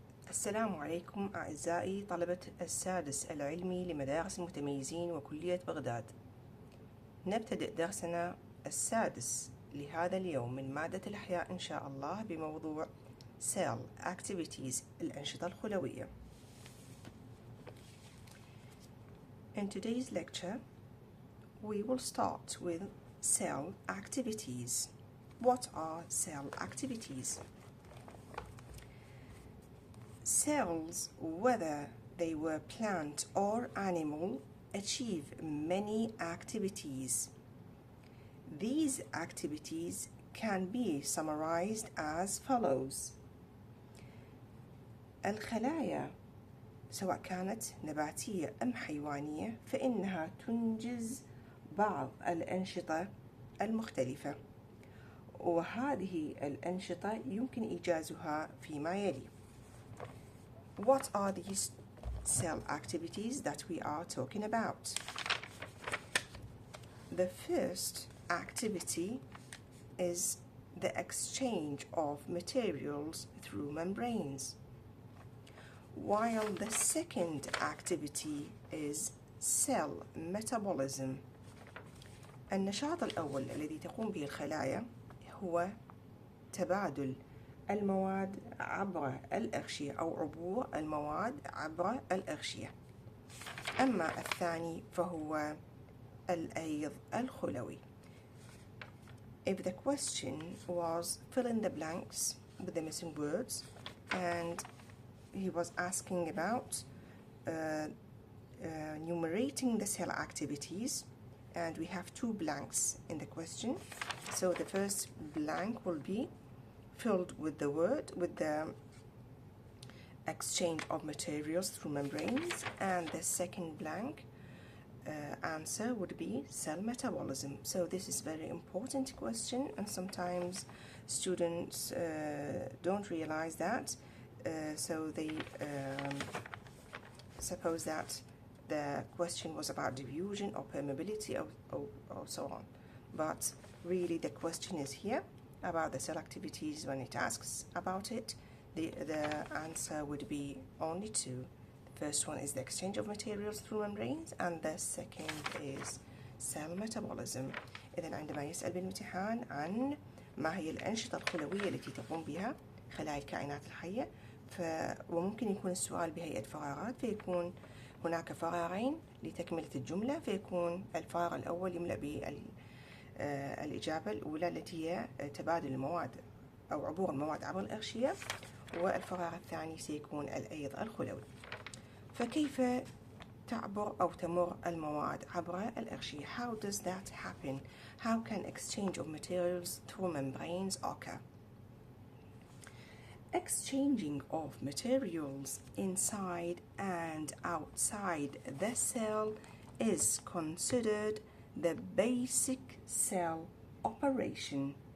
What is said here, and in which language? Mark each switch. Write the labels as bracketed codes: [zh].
[ar] السلام عليكم أعزائي طلبة السادس العلمي لمدارس المتميزين وكلية بغداد. نبتدئ درسنا السادس لهذا اليوم من مادة الأحياء إن شاء الله بموضوع Cell Activities الأنشطة الخلوية. [en] In today's lecture, we will start with cell activities. What are cell activities? Cells, whether they were plant or animal, achieve many activities. These activities can be summarized as follows. [ar] الخلايا سواء كانت نباتية أم حيوانية فإنها تنجز بعض الأنشطة المختلفة، وهذه الأنشطة يمكن إيجازها فيما يلي. [en] What are these cell activities that we are talking about? The first activity is the exchange of materials through membranes, while the second activity is cell metabolism. [ar] النشاط الأول الذي تقوم به الخلايا هو تبادل المواد عبر الأغشية أو عبور المواد عبر الأغشية. أما الثاني فهو الأيض الخلوي. [en] If the question was fill in the blanks with the missing words, and he was asking about enumerating the cell activities, and we have two blanks in the question. So the first blank will be filled with the word with the exchange of materials through membranes, and the second blank answer would be cell metabolism. So this is very important question, and sometimes students don't realize that, so they suppose that the question was about diffusion or permeability or so on, but really the question is here about the cell activities. When it asks about it, the answer would be only two. The first one is the exchange of materials through membranes, and the second is cell metabolism. [ar] إذن عندما يسأل بالامتحان عن ما هي الأنشطة الخلوية التي تقوم بها خلايا الكائنات الحية، وممكن يكون السؤال بهيئة فراغات، فيكون هناك فراغين لتكملة الجملة، فيكون الفراغ الأول يملأ الإجابة الأولى التي هي تبادل المواد أو عبور المواد عبر الأغشية، والفراغ الثاني سيكون الأيض الخلوي. فكيف تعبر أو تمر المواد عبر الأغشية? [en] How does that happen? How can exchange of materials through membranes occur? Exchanging of materials inside and outside the cell is considered the basic cell operation.